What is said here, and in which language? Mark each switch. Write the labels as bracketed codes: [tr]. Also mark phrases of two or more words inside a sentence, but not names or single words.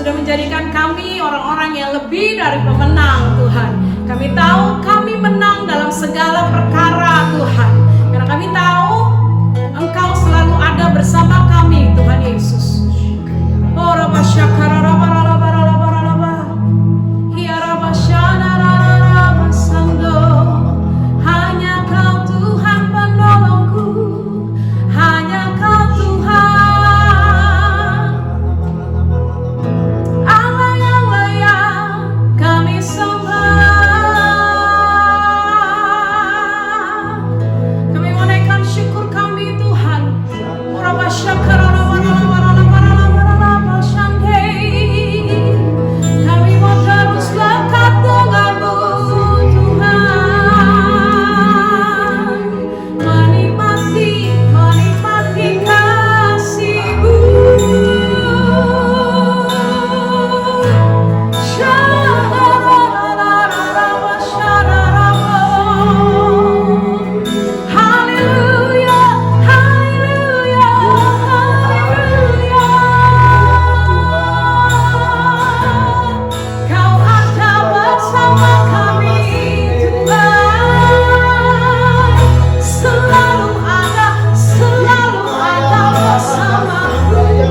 [id] Jadikan kami orang-orang yang lebih dari pemenang Tuhan. Kami tahu kami menang dalam segala perkara Tuhan. Karena kami tahu Engkau selalu ada bersama kami Tuhan Yesus. Oh Rabba Syakara Rabba Rabba Rabba Rabba Hiya Rabba Syana Rabba Sando. Hanya Kau Tuhan penolongku, hanya Kau Tuhan. Allah yang layak kami sembah. Kami menaikkan syukur kami Tuhan. Rabba Syakara Rabba Rabba Rabba Rabba Rabba Shandei. Kami mau terus lekat denganmu Tuhan. Menikmati kasih-Mu. Sha-la-la-la-la-la-la, sha-la-la-la. Haleluya, haleluya, haleluya. Kau ada bersama kami Tuhan. Selalu ada bersamaku.